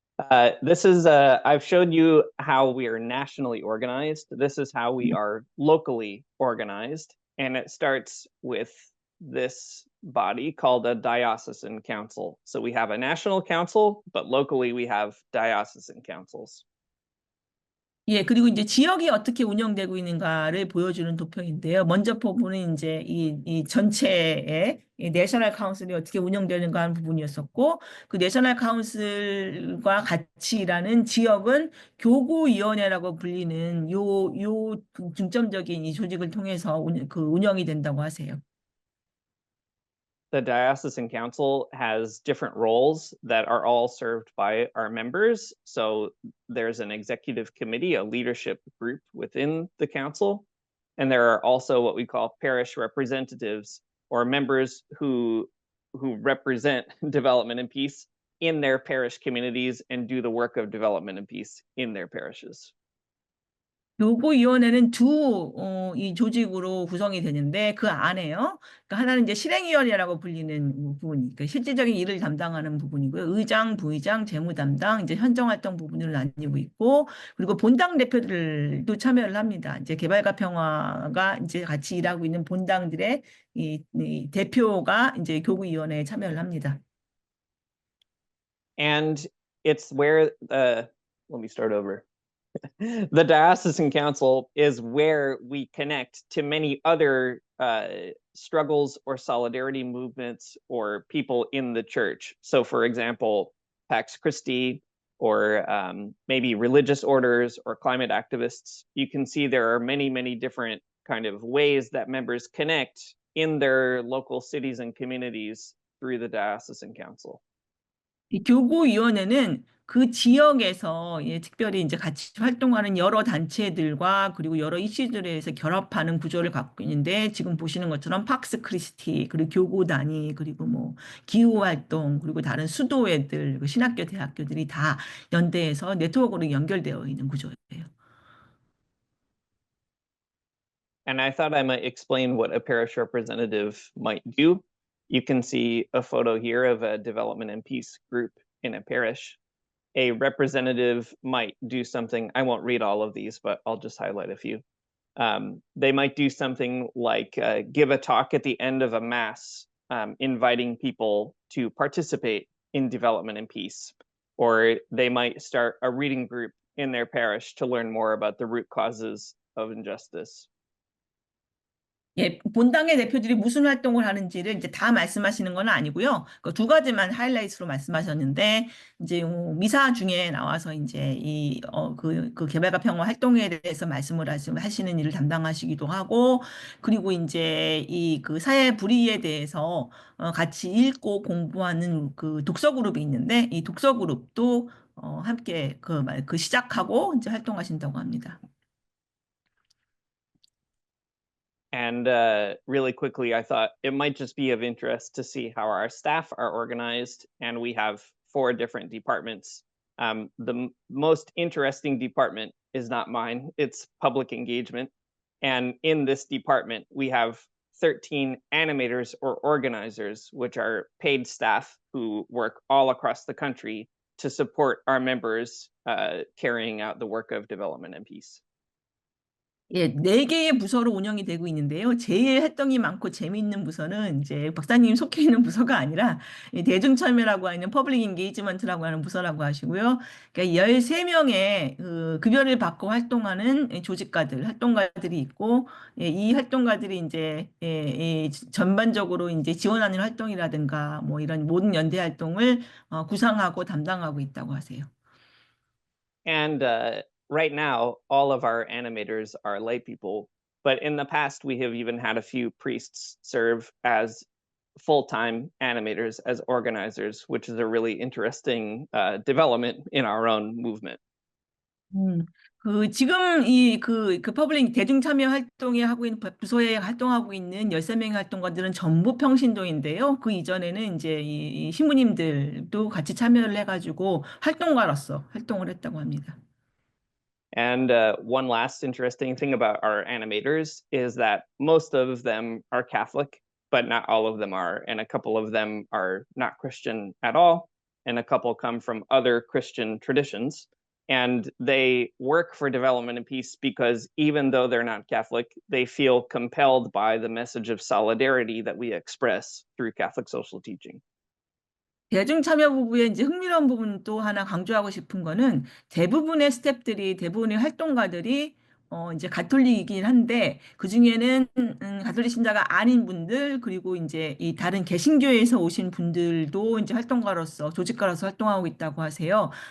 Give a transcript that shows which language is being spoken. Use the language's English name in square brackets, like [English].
[English] I've showed you how we are nationally organized. This is how we are locally organized. And it starts with this body called a diocesan council. So we have a national council, but locally we have diocesan councils. [Korean] 예, 그리고 이제 지역이 어떻게 운영되고 있는가를 보여주는 도표인데요. 먼저 부분은 이제 이 전체의 이 내셔널 카운슬이 어떻게 운영되는가 하는 부분이었었고, 그 내셔널 카운슬과 같이 일하는 지역은 교구위원회라고 불리는 요 중점적인 이 조직을 통해서 운영이 된다고 하세요. [English] The diocesan council has different roles that are all served by our members. So there's an executive committee, a leadership group within the council. And there are also what we call parish representatives, or members who represent development and peace in their parish communities and do the work of development and peace in their parishes. [Korean] 교구위원회는 이 조직으로 구성이 되는데 그 안에요. 그러니까 하나는 이제 실행위원회라고 불리는 부분이, 그러니까 실질적인 일을 담당하는 부분이고요. 의장, 부의장, 재무 담당, 이제 현정활동 부분으로 나뉘고 있고, 그리고 본당 대표들도 참여를 합니다. 이제 개발과 평화가 이제 같이 일하고 있는 본당들의 이 대표가 이제 교구위원회에 참여를 합니다. [English] And it's where let me start over. The diocesan council is where we connect to many other struggles or solidarity movements or people in the church. So, for example, Pax Christi, or maybe religious orders or climate activists. You can see there are many, many different kind of ways that members connect in their local cities and communities through the diocesan council. [Korean] 이 교구위원회는 그 지역에서 특별히 이제 같이 활동하는 여러 단체들과 그리고 여러 이슈들에 대해서 결합하는 구조를 갖고 있는데, 지금 보시는 것처럼 팍스 크리스티, 그리고 교구 단위, 그리고 뭐 기후 활동, 그리고 다른 수도회들, 신학교, 대학교들이 다 연대해서 네트워크로 연결되어 있는 구조예요. [English] And I thought I might explain what a parish representative might do. You can see a photo here of a development and peace group in a parish. A representative might do something. I won't read all of these, but I'll just highlight a few. They might do something like give a talk at the end of a mass, inviting people to participate in development and peace. Or they might start a reading group in their parish to learn more about the root causes of injustice. [Korean] 예, 본당의 대표들이 무슨 활동을 하는지를 이제 다 말씀하시는 건 아니고요. 그 두 가지만 하이라이트로 말씀하셨는데, 이제 미사 중에 나와서 이제 그 개발과 평화 활동에 대해서 말씀을 하시는 일을 담당하시기도 하고, 그리고 이제 그 사회 불의에 대해서 같이 읽고 공부하는 그 독서 그룹이 있는데, 이 독서 그룹도 함께 그 시작하고 이제 활동하신다고 합니다. [English] And really quickly, I thought it might just be of interest to see how our staff are organized. And we have 4 different departments. The most interesting department is not mine, it's public engagement. And in this department, we have 13 animators or organizers, which are paid staff who work all across the country to support our members carrying out the work of development and peace. [Korean] 예, 4개의 부서로 운영이 되고 있는데요. 제일 활동이 많고 재미있는 부서는 이제 박사님 속해 있는 부서가 아니라 이 대중참여라고 하는 퍼블릭 인게이지먼트라고 하는 부서라고 하시고요. 그러니까 13명의 급여를 받고 활동하는 조직가들, 활동가들이 있고, 예, 이 활동가들이 이제 전반적으로 이제 지원하는 활동이라든가 뭐 이런 모든 연대 활동을 구상하고 담당하고 있다고 하세요. [English] And right now, all of our animators are lay people, but in the past, we have even had a few priests serve as full-time animators, as organizers, which is a really interesting development in our own movement. [Korean] 지금 그 퍼블릭 대중참여 활동에 하고 있는 부서에 활동하고 있는 13명의 활동가들은 전부 평신도인데요. 그 이전에는 이제 이 신부님들도 같이 참여를 해가지고 활동가로서 활동을 했다고 합니다. [English] And one last interesting thing about our animators is that most of them are Catholic, but not all of them are. And a couple of them are not Christian at all. And a couple come from other Christian traditions. And they work for development and peace because even though they're not Catholic, they feel compelled by the message of solidarity that we express through Catholic social teaching. [Korean] 대중참여 부부의 이제 흥미로운 부분 또 하나 강조하고 싶은 거는 대부분의 스태프들이, 대부분의 활동가들이 이제 가톨릭이긴 한데 그 중에는 가톨릭 신자가 아닌 분들 그리고 이제 이 다른 개신교에서 오신 분들도 이제 활동가로서 조직가로서 활동하고 있다고 하세요.